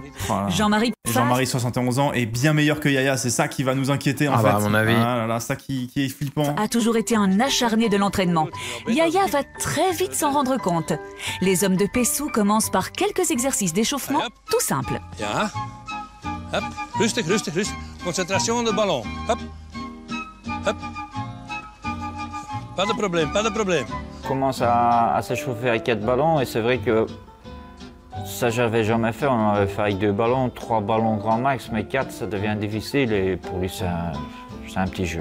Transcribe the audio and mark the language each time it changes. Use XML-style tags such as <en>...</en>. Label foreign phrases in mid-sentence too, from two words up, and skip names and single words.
<fr>Voilà. Jean-Marie, 71 ans, est bien meilleur que Yaya. C'est ça qui va nous inquiéter, en fait. À mon avis. Ah là là, ça qui est flippant. a toujours été un acharné de l'entraînement. Yaya va très vite s'en rendre compte. Les hommes de Pessou commencent par quelques exercices d'échauffement tout simples.</fr> <nl>Ja. Hop. Rustig, rustig, rustig.</nl> <fr>Concentration de ballon. Hop. Hop. Pas de problème, pas de problème. On commence à s'échauffer avec 4 ballons et c'est vrai que ça j'avais jamais fait. On avait fait avec 2 ballons, 3 ballons grand max, mais 4 ça devient difficile et pour lui c'est un petit jeu.</fr>